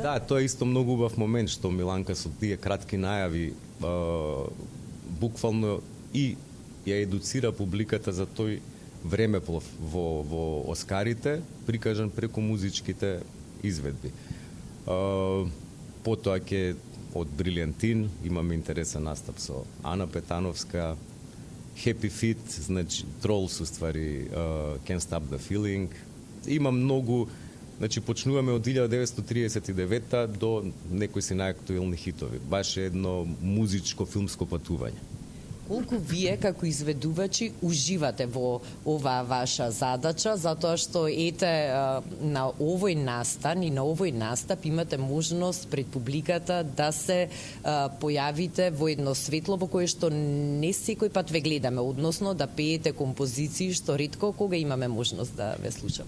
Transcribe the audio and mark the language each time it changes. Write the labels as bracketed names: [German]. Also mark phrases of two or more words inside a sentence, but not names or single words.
[Macedonian] Да, тоа е исто многу убав момент, што Миланка со тие кратки најави буквално и ја едуцира публиката за тој времеплов во Оскарите, прикажан преку музичките изведби. Потоа ќе од Брилијантин имаме интересен настап со Ана Петановска, Happy Feet, значи Trolls уствари, Can't Stop the Feeling. Има многу, значи почнуваме од 1939 до некои си најактуелни хитови. Баш едно музичко филмско патување. Колку вие како изведувачи уживате во оваа ваша задача, затоа што ете на овој настан и на овој настап имате можност пред публиката да се појавите во едно светло во кое што не секој пат ве гледаме, односно да пеете композиции што ретко кога имаме можност да ве слушаме.